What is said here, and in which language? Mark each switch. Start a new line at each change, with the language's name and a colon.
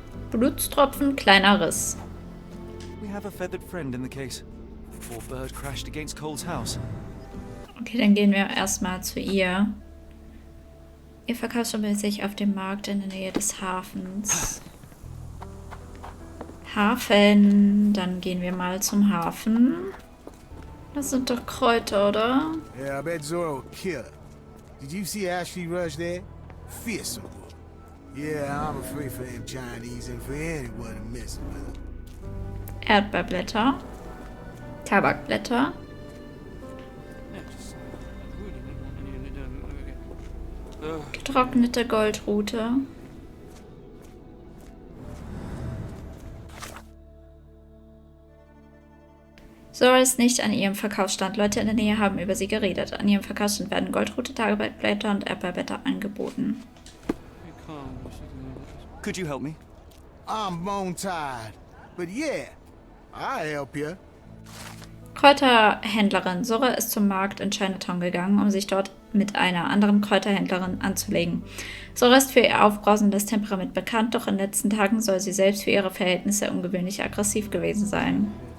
German: Blutstropfen, kleiner Riss.
English: We have a feathered friend in the case. Poor bird crashed against Cole's house.
German: Okay, dann gehen wir erstmal zu ihr. Ihr Verkaufsstempel sich auf dem Markt in der Nähe des Hafens. Hafen. Dann gehen wir mal zum Hafen. Das sind doch Kräuter, oder?
English: Yeah, I bet Zora will kill her. Did you see Ashley Rush there? Fearsome. Yeah, I'm afraid for them Chinese and for anyone to mess with them.
German: Erdbeerblätter. Tabakblätter. Getrocknete Goldrute. Zora ist nicht an ihrem Verkaufsstand. Leute in der Nähe haben über sie geredet. An ihrem Verkaufsstand werden Goldrute, Tabakblätter und Erdbeerblätter angeboten.
English: Could you help me? I'm bone tired, but yeah, I'll help you.
German: Kräuterhändlerin. Zora ist zum Markt in Chinatown gegangen, um sich dort mit einer anderen Kräuterhändlerin anzulegen. Zora ist für ihr aufbrausendes Temperament bekannt, doch in den letzten Tagen soll sie selbst für ihre Verhältnisse ungewöhnlich aggressiv gewesen sein.